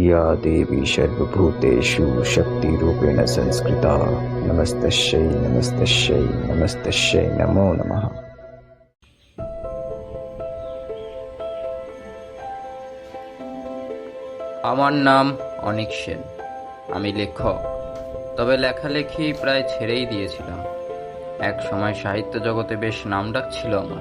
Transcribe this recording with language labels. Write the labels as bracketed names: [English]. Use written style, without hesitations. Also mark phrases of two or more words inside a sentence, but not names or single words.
[Sanskrit] या देवी सर्वभूतेषु शक्तिरूपेण संस्कृता नमस्तस्यै नमस्तस्यै नमस्तस्यै नमो नमः। [Bangla] আমার নাম অনিক সেন। আমি লেখক, তবে লেখালেখি প্রায় ছেড়েই দিয়েছিলাম। এক সময় সাহিত্য জগতে বেশ নামডাক ছিল আমার।